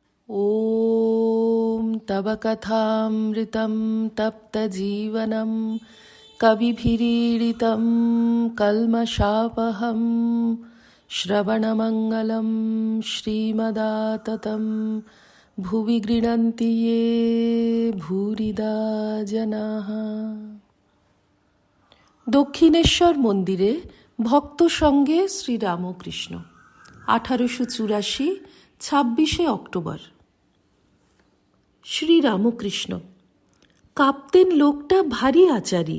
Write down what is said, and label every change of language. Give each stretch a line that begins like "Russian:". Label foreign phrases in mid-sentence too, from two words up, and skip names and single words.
Sanskrit: ॐ तव कथामृतं तप्तजीवनं कविभिरीडितं कल्मषापहं श्रवणमङ्गलं श्रीमदाततं भुवि गृह्णन्ति ये भूरिदा जनाः।
Bangla: দক্ষিণেশ্বর মন্দিরে ভক্ত সঙ্গে শ্রীরামকৃষ্ণ 1884 26 অক্টোবর। শ্রীরামকৃষ্ণ: কাঁপতেন লোকটা ভারী আচারী।